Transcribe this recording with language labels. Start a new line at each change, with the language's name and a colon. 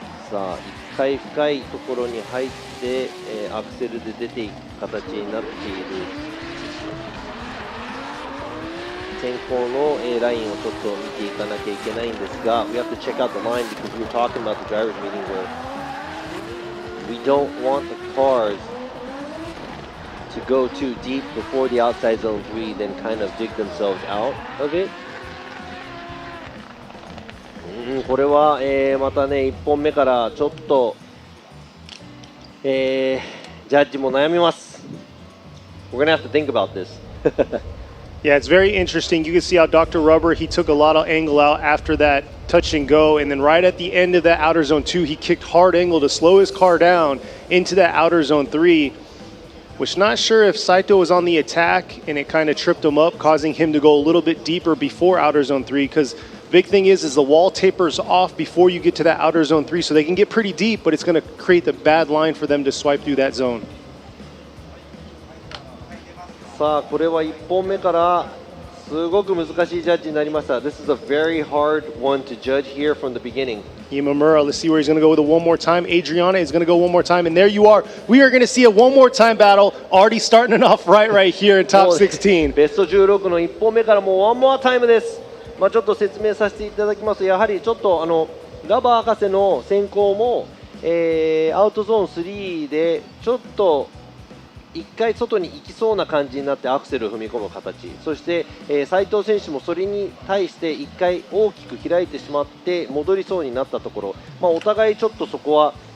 Japanese: さあ1回深いところに入って、アクセルで出ていく形になっている先行の、ラインをちょっと見ていかなきゃいけないんですが、
English: We have to check out the line because we were talking about the drivers meeting where we don't want the cars to go too deep before the outside zone 3, then kind of dig themselves out of it.
Japanese: これは、またね1本目からちょっと、ジャッジも悩みます。
English: We're gonna have to think about this. Yeah, it's very interesting. You can see how Dr. Rubber, he took a lot of angle out after that touch and go, and then right at the end of that outer zone 2, he kicked hard angle to slow his car down into that outer zone 3, which not sure if Saito was on the attack and it kind of tripped him up, causing him to go a little bit deeper before outer zone 3, because big thing is the wall tapers off before you get to that outer zone 3, so they can get pretty deep, but it's going to create the bad line for them to swipe through that zone.
Japanese: さあこれは1本目からすごく難しいジャッジになりました。
English: This is a very hard one to judge here from the beginning. Imamura, let's see where he's going to go with it one more time. Adriana is going to go one more time, and there you are. We are going to see a one more time battle already starting it off right here in top 16.
Japanese: ベスト16の1本目からもうワンモアタイムです。ちょっと説明させていただきますと、やはりちょっとラバー博士の先行も、アウトゾーン3でちょっと1回外に行きそうな感じになってアクセルを踏み込む形、そして、斉藤選手もそれに対して1回大きく開いてしまって戻りそうになったところ、お互いちょっとそこは、